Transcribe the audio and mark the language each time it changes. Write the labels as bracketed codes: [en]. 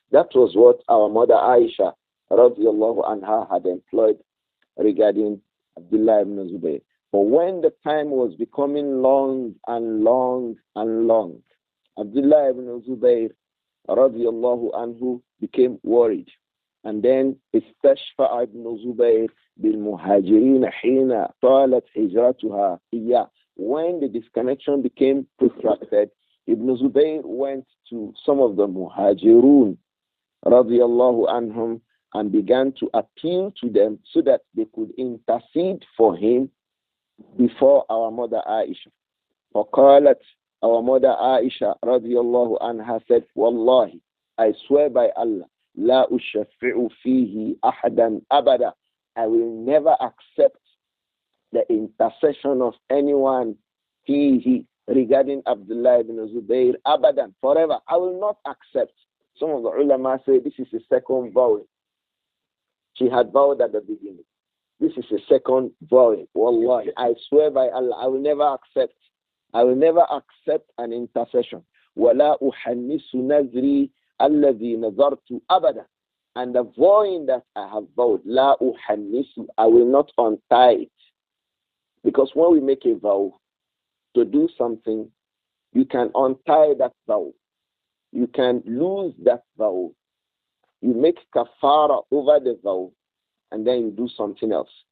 [en] That was what our mother Aisha radiallahu anha had employed regarding Abdullah ibn Zubayr. But when the time was becoming long and long and long, Abdullah ibn Zubayr radiallahu anhu became worried. And then [ar] استشفع ابن زبير بالمهاجرين حين طالت هجرتها إياه. [en] When the disconnection became protracted, Ibn Zubayr went to some of the muhajirun radiyallahu anhum and began to appeal to them so that they could intercede for him before our mother Aisha. [ar] فقالت, [en] our mother Aisha radiyallahu anha said, Wallahi, I swear by Allah, [ar] لا أشفع فيه أحدا أبدا. [en] I will never accept the intercession of anyone [ar] فيه [en] regarding Abdullah ibn Zubayr abadan, forever. I will not accept. Some of the ulama say this is a second vow. She had vowed at the beginning. This is a second vow. Wallahi, I swear by Allah, I will never accept. I will never accept an intercession. [ar] ولا أحنس نذري الذي نذرت أبدا. [en] And the vowing that I have vowed, [ar] لا أحنس, [en] I will not untie it. Because when we make a vow to do something, you can untie that vow. You can lose that vow. You make kafara over the vow, and then you do something else.